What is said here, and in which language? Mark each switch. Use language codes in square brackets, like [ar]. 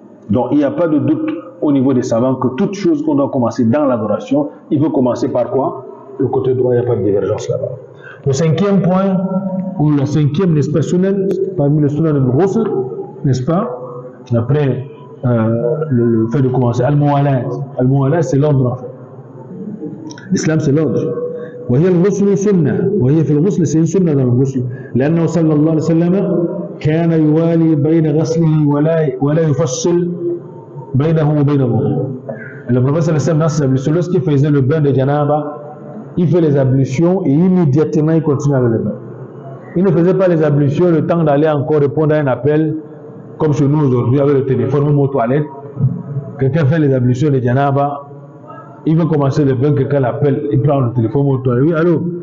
[fr] Donc il n'y a pas de doute au niveau des savants que toute chose qu'on doit commencer dans l'adoration, il faut commencer par quoi? Le côté droit, il n'y a pas de divergence là-bas. Le cinquième point, ou le cinquième, n'est-ce pas, sunan, parmi les sunan al-ghusl, n'est-ce pas? Après le fait de commencer, al-muwalat. Al-muwalat, c'est l'ordre en fait. L'islam, c'est l'ordre. [ar] وهي الغسل سنة وهي في الغسل سنة [fr] dans le [ar] غسل لأنه صلى الله عليه وسلم كان يوالي بين غسله ولا يفصل بينه وبين الوضوء. [fr] Le prophète sallallahu alayhi wa sallam dans ses ablutions, lorsqu'il faisait le bain de janaba, il fait les ablutions et immédiatement il continue avec le bain. Il ne faisait pas les ablutions le temps d'aller encore répondre à un appel comme chez nous aujourd'hui avec le téléphone ou aux toilettes. Quelqu'un fait les ablutions de janaba, il veut commencer le bain, quelqu'un l'appelle, il prend le téléphone ou toilette. Oui, allô?